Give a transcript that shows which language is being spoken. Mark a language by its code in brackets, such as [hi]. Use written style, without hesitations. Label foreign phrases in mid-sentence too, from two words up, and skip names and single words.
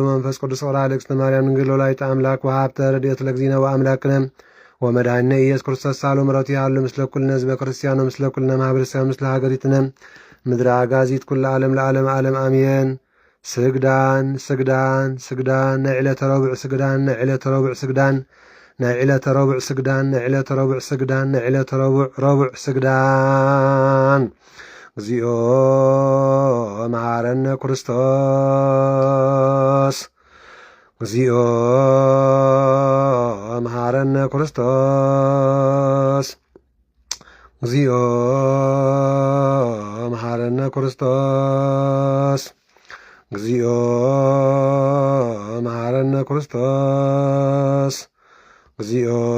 [gez] ወመንፈስ ቅዱስ ወራ ለእግዝእትነ ማርያም ድንግል ወላዲተ አምላክ ወሀብተ ረድኤተ ለእግዚእነ ወአምላክነ ወመድኃኒነ ኢየሱስ ክርስቶስ ሳሎ ምሕረቱ ያሉ ምስለ ኩልነ ህዝበ ክርስቲያን ምስለ ኩልነ ማህበረሰብ ምስለ ሀገሪትነ ምድረ አጋዚት ኩለ ዓለም ለዓለም ዓለም አሜን። [ti] ስግዳን ስግዳን ስግዳን ናይ ዕለተ ረቡዕ ስግዳን ናይ ዕለተ ረቡዕ ስግዳን ናይ ዕለተ ረቡዕ ስግዳን ናይ ዕለተ ረቡዕ ስግዳን ናይ ዕለተ ረቡዕ ስግዳን [gez] እግዚኦ መሐረነ ክርስቶስ እግዚኦ መሐረነ ክርስቶስ እግዚኦ መሐረነ ክርስቶስ እግዚኦ መሐረነ ክርስቶስ እግዚኦ